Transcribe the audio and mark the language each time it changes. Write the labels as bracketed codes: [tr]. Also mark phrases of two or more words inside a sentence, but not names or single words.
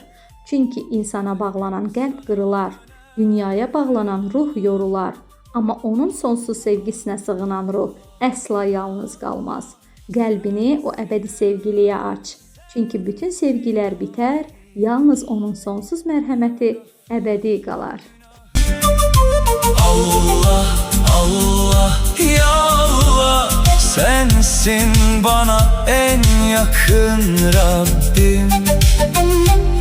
[az] Çünki insana bağlanan qəlb qırılar, dünyaya bağlanan ruh yorular. Amma onun sonsuz sevgisinə sığınan ruh əsla yalnız qalmaz. Qəlbini o əbədi sevgiliyə aç. Çünki bütün sevgilər bitər, yalnız onun sonsuz mərhəməti əbədi qalar. Allah, [tr] Allah, ya Allah, sensin bana en yakın Rabbim.